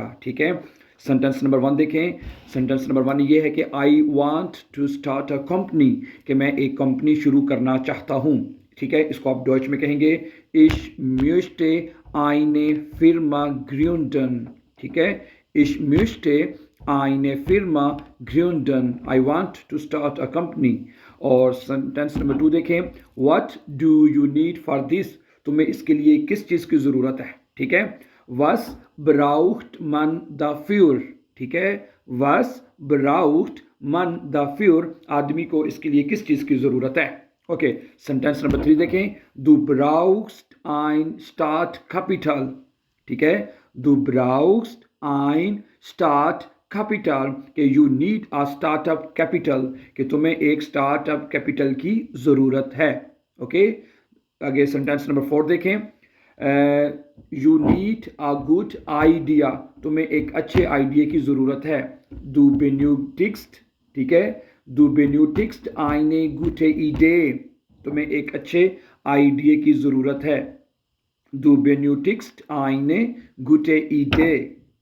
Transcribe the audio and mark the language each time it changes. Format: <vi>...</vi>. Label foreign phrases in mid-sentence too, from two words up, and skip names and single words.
<hi>ठीक है,</hi> <en>sentence number one</en> <hi>देखें।</hi> <en>sentence number one</en> <hi>ये है कि</hi> <en>I want to start a company,</en> <hi>कि मैं एक कंपनी शुरू करना चाहता हूँ। ठीक है, इसको आप डॉइच में कहेंगे</hi> <de>ich müsste eine Firma gründen.</de> <hi>ठीक है,</hi> <de>ich müsste eine Firma gründen.</de> <en>I want to start a company.</en> <hi>और सेंटेंस नंबर टू देखें।</hi> <en>What do you need for this?</en> <hi>तुम्हें इसके लिए किस चीज़ की ज़रूरत है? ठीक है,</hi> <de>Was braucht man dafür?</de> <hi>ठीक है,</hi> <de>Was braucht man dafür?</de> <hi>आदमी को इसके लिए किस चीज़ की ज़रूरत है? ओके,</hi> <en>sentence number three</en> <hi>देखें।</hi> <de>Du brauchst ein Startkapital.</de> <hi>ठीक है,</hi> <de>Du brauchst ein Start Kapital,</de> <hi>कि</hi> <en>you need a startup capital,</en> <hi>कि तुम्हें एक</hi> <en>startup capital</en> <hi>की ज़रूरत है। ओके, आगे</hi> <en>sentence number four</en> <hi>देखें।</hi> <en>you need a good idea,</en> <hi>तुम्हें एक अच्छे आइडिया की ज़रूरत है।</hi> <de>Du benötigst.</de> <hi>ठीक है,</hi> <de>Du benötigst eine gute Idee,</de> <hi>तुम्हें एक अच्छे आइडिया की ज़रूरत है।</hi> <de>Du benötigst eine gute Idee.</de>